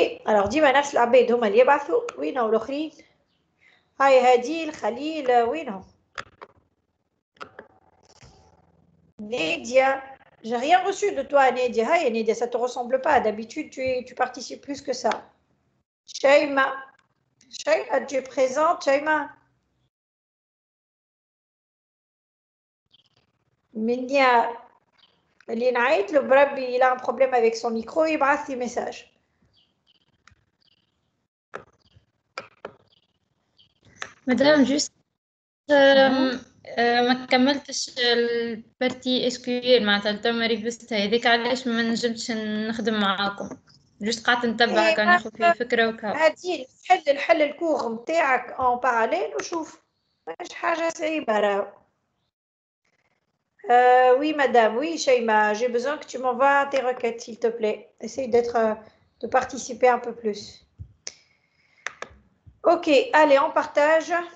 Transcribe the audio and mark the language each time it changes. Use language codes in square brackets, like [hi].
[fr] Alors, dis-moi, [ar] نفس العباد هما اللي يبعثوا وينهم الآخرين؟ هاي هديل خليل وينهم؟ [fr] Nédia, j'ai rien reçu de toi, Nédia. Hey, Nédia, ça te ressemble pas. D'habitude, tu participes plus que ça. Shaima, tu es présente, Shaima? Minia, Linaït, le Brab, il a un problème avec son micro, il brasse des messages. [ar] مدام جوست ما كملتش البارتي SQL معناتها التمري بس هذيك علاش ما نجمتش نخدم معاكم جوست قعدت نتبع كان ناخذ فيه فكرة وكا هادي الحل الكور نتاعك [fr] en parallèle [ar] وشوف مش حاجة صعيبة راهو. [fr] Oui madame, oui Shaima, j'ai besoin que tu m'envoies tes requêtes s'il te plaît. Essaye de participer un peu plus. Ok, allez, on partage.